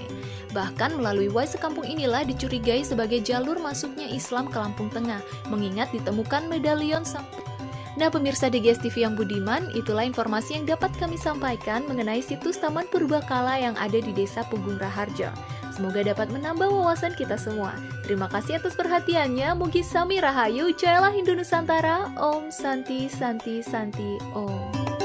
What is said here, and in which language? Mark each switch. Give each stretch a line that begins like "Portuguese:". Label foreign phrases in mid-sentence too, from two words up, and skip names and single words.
Indonesian: Bahkan melalui Wai Sekampung inilah dicurigai sebagai jalur masuknya Islam ke Lampung Tengah, mengingat ditemukan medalion sampai. Nah pemirsa DGS TV yang budiman, itulah informasi yang dapat kami sampaikan mengenai situs Taman Purbakala yang ada di Desa Pugung Raharjo. Semoga dapat menambah wawasan kita semua. Terima kasih atas perhatiannya.
Javanese: Mugi Sami Rahayu,
Indonesian: Jayalah Hindu Nusantara.
Sanskrit: Om Santi Santi Santi Om.